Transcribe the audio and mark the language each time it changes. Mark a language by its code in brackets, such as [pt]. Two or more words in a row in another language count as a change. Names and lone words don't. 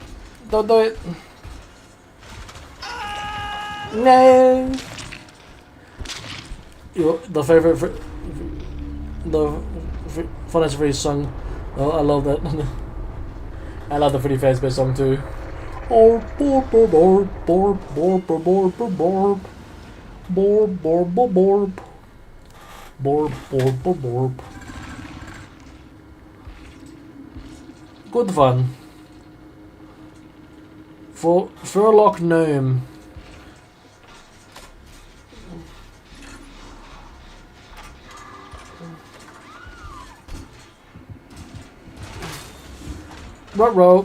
[en] Don't do it. No. The favorite. The funnest phrase song. Oh, I love that. I love the Pretty Face Bear song too. Oh, borb, borb, borb, borb, borb, borb, borb, borb, borb, borb, borb, borb, borb, borb. Good fun. For Furlock Gnome. Ruh-roh.